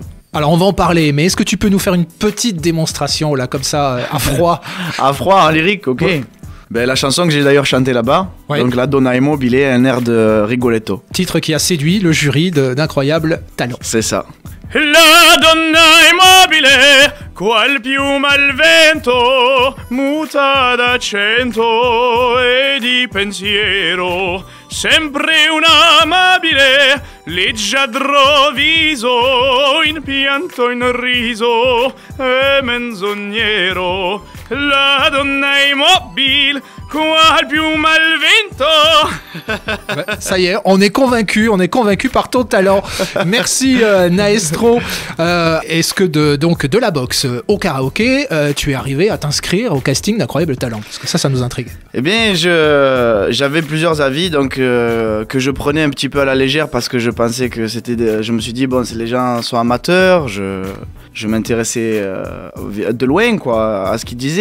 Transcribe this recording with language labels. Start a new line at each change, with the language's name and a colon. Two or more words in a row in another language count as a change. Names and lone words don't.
French: Alors on va en parler, mais est-ce que tu peux nous faire une petite démonstration là, comme ça, à froid ? À froid, en lyrique, ok. Ouais. Ben, la chanson que j'ai d'ailleurs chantée là-bas, ouais. Donc La Donna Immobile, un air de Rigoletto. Titre qui a séduit le jury d'Incroyable Talent. C'est ça.
Italian: La donna immobile, qual piuma al vento, muta d'accento e di pensiero, sempre un amabile, leggiadro viso, in pianto in riso e menzognero. La donna immobile, qual piuma al vento.
French: Ça y est, on est convaincu par ton talent. Merci Naestro. Est-ce que de la boxe au karaoké, tu es arrivé à t'inscrire au casting d'Incroyable Talent ? Parce que ça nous intrigue. Eh bien, j'avais plusieurs avis, donc que je prenais un petit peu à la légère parce que je pensais que je me suis dit, bon, les gens sont amateurs, je m'intéressais de loin quoi, à ce qu'ils disaient.